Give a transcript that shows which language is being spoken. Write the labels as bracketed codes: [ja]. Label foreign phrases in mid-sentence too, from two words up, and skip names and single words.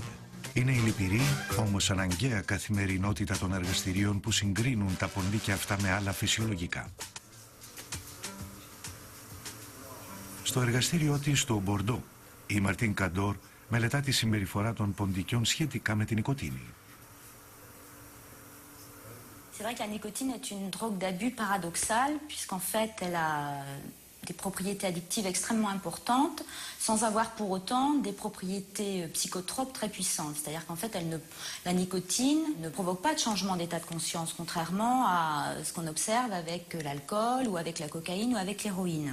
[el] Είναι η λυπηρή, όμως αναγκαία καθημερινότητα των εργαστηρίων που συγκρίνουν τα ποντίκια αυτά με άλλα φυσιολογικά. Στο εργαστήριό της στο Μπορντό, η Μαρτίν Καντόρ μελετά τη συμπεριφορά των ποντικιών σχετικά με την νοικοτήνη. [fr] C'est vrai que la nicotine est une drogue d'abus paradoxale, puisqu'en fait, elle a des propriétés addictives extrêmement importantes, sans avoir pour autant des propriétés psychotropes très puissantes. C'est-à-dire qu'en fait, la nicotine ne provoque pas de changement d'état de conscience, contrairement à ce qu'on observe avec l'alcool ou avec la cocaïne ou avec l'héroïne.